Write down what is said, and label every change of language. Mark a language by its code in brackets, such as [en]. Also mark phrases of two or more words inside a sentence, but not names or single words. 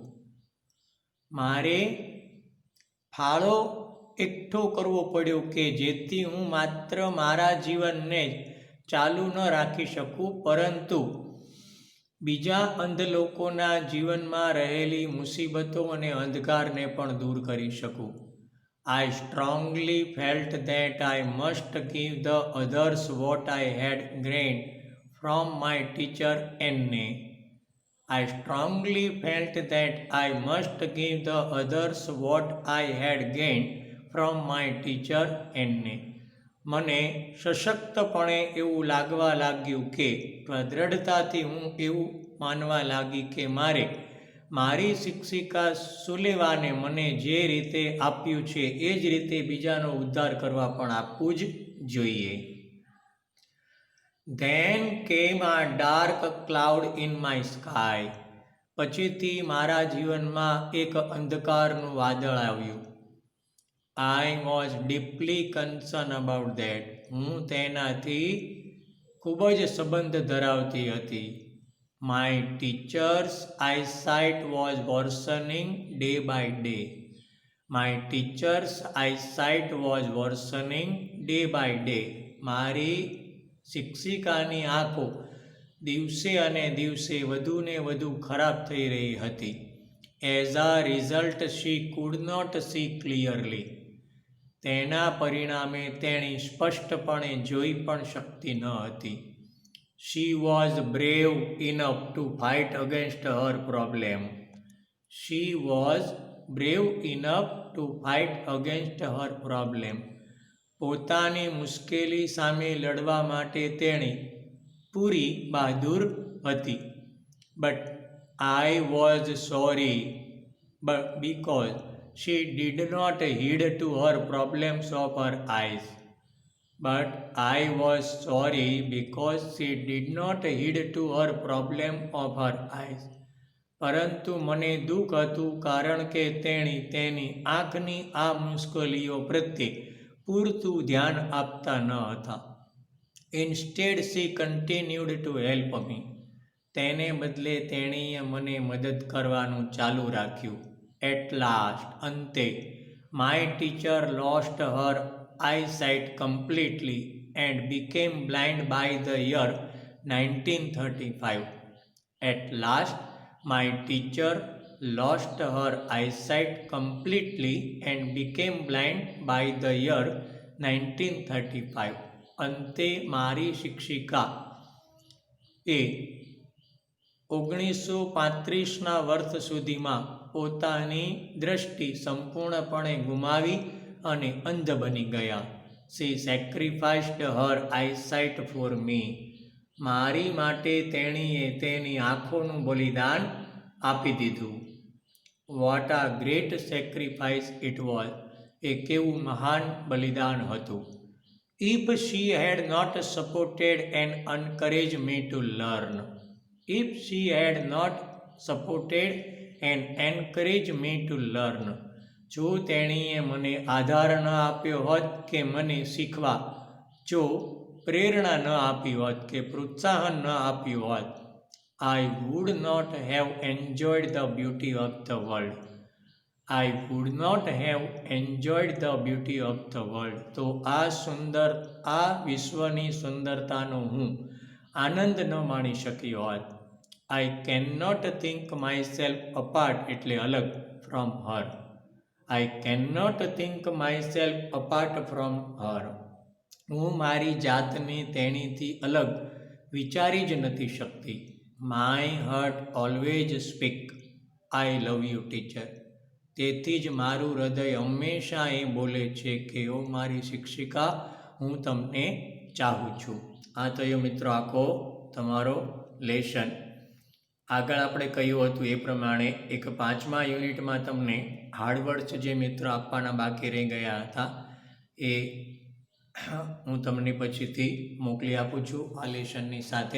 [gu] મારે ફાળો એકઠો કરવો પડ્યો કે જેથી હું માત્ર મારા જીવનને જ ચાલુ ન રાખી શકું, પરંતુ બીજા અંધ લોકોના જીવનમાં રહેલી મુસીબતો અને અંધકારને પણ દૂર કરી શકું. [en] I strongly felt that I must give the others what I had gained from my teacher Anne. I strongly felt that I must give the others what I had gained from my teacher Anne. [gu] મને સશક્તપણે એવું લાગવા લાગ્યું કે દ્રઢતાથી હું એવું માનવા લાગી કે મારે મારી શિક્ષિકા સુલેવાને મને જે રીતે આપ્યું છે એ જ રીતે બીજાનો ઉદ્ધાર કરવા પણ આપવું જ જોઈએ. [en] Then came a dark cloud in my sky. [gu] પછીથી મારા જીવનમાં એક અંધકારનું વાદળ આવ્યું. [en] I was deeply concerned about that. [gu] હું તેનાથી ખૂબ જ સંબંધ ધરાવતી હતી. [en] My teacher's eyesight was worsening day by day. My teacher's eyesight was worsening day by day. [gu] મારી શિક્ષિકાની આંખો દિવસે અને દિવસે વધુને વધુ ખરાબ થઈ રહી હતી. [en] As a result, she could not see clearly. [gu] તેના પરિણામે તેણી સ્પષ્ટપણે જોઈ પણ શકતી ન હતી. [en] She was brave enough to fight against her problem. She was brave enough to fight against her problem. [gu] પોતાની મુશ્કેલી સામે લડવા માટે તેણી પૂરી બહાદુર હતી. [en] But I was sorry because she did not heed to her problems of her eyes. But I was sorry because she did not heed to her problem of her eyes. [gu] પરંતુ મને દુઃખ હતું કારણ કે તેણી તેની આંખની આ મુશ્કેલીઓ પ્રત્યે પૂરતું ધ્યાન આપતા ન હતા. [en] Instead, she continued to help me. [gu] તેને બદલે તેણીએ મને મદદ કરવાનું ચાલુ રાખ્યું. [en] At last, અંતે, my teacher lost her eyesight completely and became blind by the year 1935. At last, my teacher lost her eyesight completely and became blind by the year 1935. [gu] અંતે મારી શિક્ષિકા એ 1935ના વર્ષ સુધીમાં પોતાની દૃષ્ટિ સંપૂર્ણપણે ગુમાવી અને અંધ બની ગયા. [en] She sacrificed her eyesight for me. [gu] મારી માટે તેણીએ તેની આંખોનું બલિદાન આપી દીધું. [en] What a great sacrifice it was. [gu] એ કેવું મહાન બલિદાન હતું. [en] If she had not supported and encouraged me to learn. If she had not supported and encouraged me to learn. [gu] જો તેણીએ મને આધાર ન આપ્યો હોત કે મને શીખવા, જો પ્રેરણા ન આપી હોત કે પ્રોત્સાહન ન આપ્યું હોત, [en] I would not have enjoyed the beauty of the world. I would not have enjoyed the beauty of the world. [gu] તો આ વિશ્વની સુંદરતાનો હું આનંદ ન માણી શક્યો હોત. [en] I cannot think myself apart [gu] એટલે અલગ [en] from her. I cannot think myself apart from her. [gu] હું મારી જાતને તેણીથી અલગ વિચારી જ નથી શકતી. [en] My heart always speak, I love you teacher. [gu] તેથી જ મારું હૃદય હંમેશા એ બોલે છે કે ઓ મારી શિક્ષિકા, હું તમને ચાહું છું. આ થયો મિત્રો આખો તમારો લેસન. આગળ આપણે કહ્યું હતું એ પ્રમાણે એક 5મા યુનિટમાં તમને હાર્ડવર્ડ્સ જે મિત્રો આપવાના બાકી રહી ગયા હતા એ હું તમને પછીથી મોકલી આપું છું આ લેસનની સાથે.